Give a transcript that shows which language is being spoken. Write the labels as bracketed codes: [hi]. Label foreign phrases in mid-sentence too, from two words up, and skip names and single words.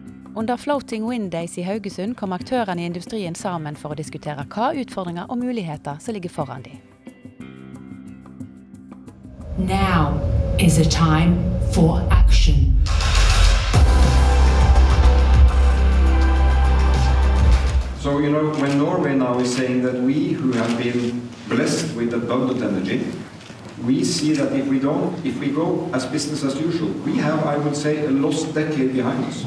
[no] Under Floating Wind Days I Haugesund kom aktørene I industrien sammen for å diskutere hva utfordringer og muligheter som ligger foran dem. [en] Now is a time for action. So, when Norway now is saying that we who have been blessed with abundant energy, we see that if we go as business as usual, we have, I would say, a lost decade behind us.